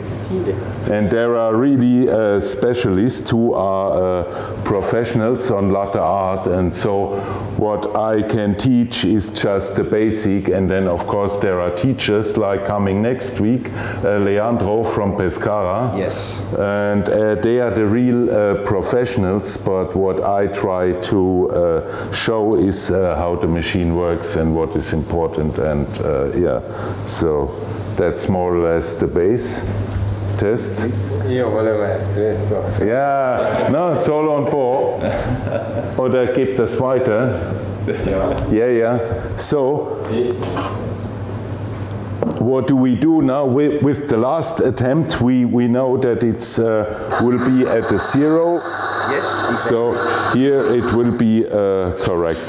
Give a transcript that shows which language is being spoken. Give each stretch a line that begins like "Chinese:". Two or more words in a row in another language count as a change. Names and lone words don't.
English: And there are really specialists who are professionals on latte art, and so what I can teach is just the basic, and then of course there are teachers like coming next week, Leandro from Pescara. Yes. And they are the real professionals, but what I try to show is how the machine works and what is important, and yeah, so that's more or less the base. Test.
Italian: Io volevo espresso. Ja, no, solo un po'.
German: Oder gibt das weiter?
English: Yeah, yeah. So, what do we do now with the last attempt? We know that it's will be at a 0. Yes. Exactly. So here it will be correct.